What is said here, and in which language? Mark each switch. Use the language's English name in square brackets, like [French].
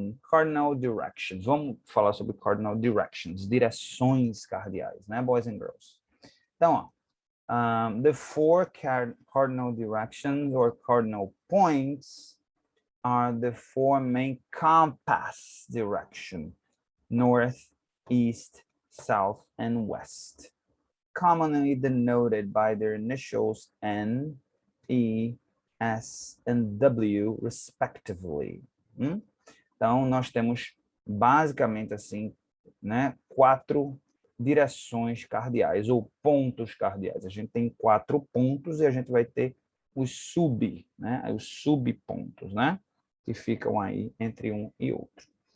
[English] Cardinal directions. [Portuguese] Vamos falar sobre cardinal directions, direções cardeais, né, [English] boys and girls? Então, ó, the four cardinal directions or cardinal points are the four main compass direction: north, east, south, and west, commonly denoted by their initials N, E, S and W, respectively. [Portuguese] Então, nós temos basicamente assim, né, 4 direções cardeais ou pontos cardeais. A gente tem 4 pontos e a gente vai ter os subpontos, né, que ficam aí entre um e outro.